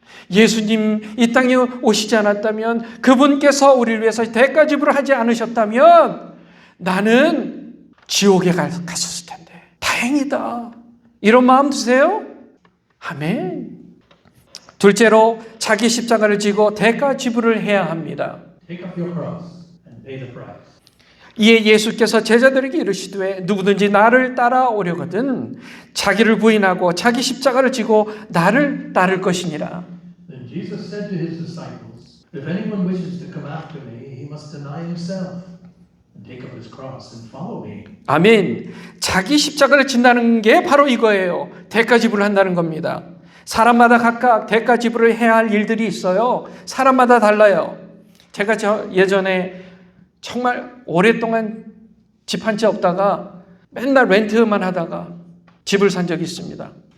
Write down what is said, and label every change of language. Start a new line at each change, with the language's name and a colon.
Korean: 예수님 이 땅에 오시지 않았다면, 그분께서 우리를 위해서 대가 지불을 하지 않으셨다면 나는 지옥에 갔었을 텐데 다행이다. 이런 마음 드세요? 아멘. 둘째로 자기 십자가를 지고 대가 지불을 해야 합니다.
English: Take up your cross and pay the price.
Korean: 이에 예수께서 제자들에게 이르시되 누구든지 나를 따라오려거든 자기를 부인하고 자기 십자가를 지고 나를 따를 것이니라.
English: Then Jesus said to his disciples, If anyone wishes to come after me, he must deny himself and take up his cross and follow me.
Korean: 아멘. 자기 십자가를 진다는 게 바로 이거예요. 대가 지불을 한다는 겁니다. 사람마다 각각 대가 지불을 해야 할 일들이 있어요. 사람마다 달라요. 제가 예전에 정말 오랫동안 집 한 채 없다가 맨날 렌트만 하다가 집을 산 적이 있습니다.